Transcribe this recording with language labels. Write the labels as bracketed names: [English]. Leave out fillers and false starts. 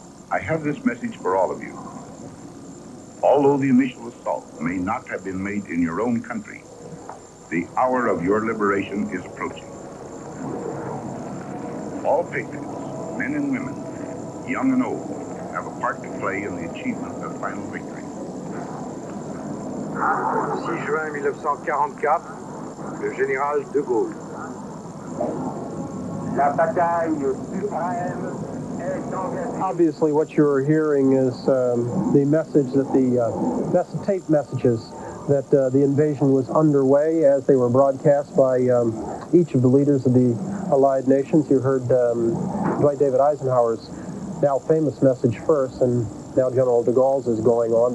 [English] I have this message for all of you. Although the initial assault may not have been made in your own country, the hour of your liberation is approaching. All patriots, men and women, young and old, have a part to play in the achievement of final victory. [French] 6 juin 1944, le général de Gaulle. La bataille suprême est engagée. [English] Obviously, what you're hearing is the message that the tape messages that the invasion was underway as they were broadcast by each of the leaders of the Allied nations. You heard Dwight David Eisenhower's now famous message first, and now General de Gaulle's is going on.